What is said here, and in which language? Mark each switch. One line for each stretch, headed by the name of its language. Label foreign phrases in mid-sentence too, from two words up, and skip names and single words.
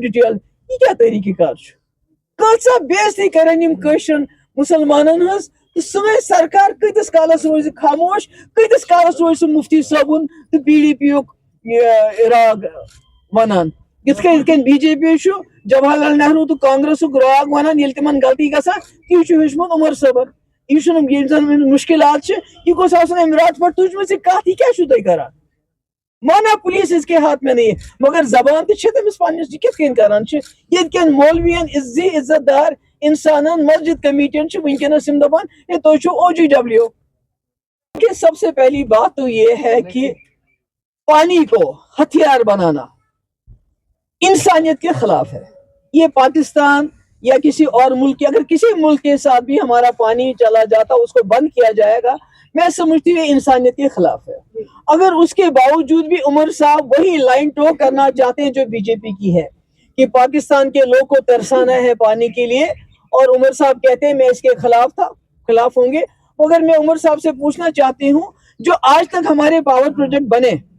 Kashmiri: ڈِٹیل یہِ کیٛاہ طریٖقہٕ کار چھُ کۭژاہ بے عزتی کرن یِم کٲشرٮ۪ن مُسلمانن ہٕنٛز تہٕ سٲنۍ سرکار کۭتِس کالس روزِ خاموش کۭتِس کالس روزِ سُہ مفتی صٲبُن تہٕ PDP یُک راگ ونان یِتھ کٔنۍ BJP چھُ جواہر لال نہروٗ تہٕ کانگریسُک راگ ونان ییٚلہِ تِمن غلطی گژھان تی چھُ ہیوٚچھمُت عمر صٲبن یہ چھُنہٕ ییٚلہِ زن مُشکلات چھِ یہ گوٚژھ آسُن امہِ راتہٕ پٮ۪ٹھ تُجمٕژ یہِ کتھ یہِ کیٛاہ چھُو تُہۍ کران مانا پولیس
Urdu: اس کے ہاتھ میں نہیں ہے
Kashmiri: مگر زبان تہِ چھِ تٔمِس پننِس یہِ کِتھ کٔنۍ کران چھِ ییٚتہِ کٮ۪ن مولوین عزت دار انسانن مسجد کمیٹین چھِ ونکیٚنس یِم دپان ہے تُہۍ چھِو OGW
Urdu: کہ سب سے پہلی بات تو یہ ہے کہ پانی کو ہتھیار بنانا انسانیت کے خلاف ہے یہ پاکستان یا کسی اور ملک اگر کسی ملک کے ساتھ بھی ہمارا پانی چلا جاتا اس کو بند کیا جائے گا میں سمجھتی ہوں انسانیت کے خلاف ہے اگر اس کے باوجود بھی عمر صاحب وہی لائن ٹو کرنا چاہتے ہیں جو BJP کی ہے کہ پاکستان کے لوگ کو ترسانا ہے پانی کے لیے اور عمر صاحب کہتے ہیں میں اس کے خلاف ہوں گے مگر میں عمر صاحب سے پوچھنا چاہتی ہوں جو آج تک ہمارے پاور پروجیکٹ بنے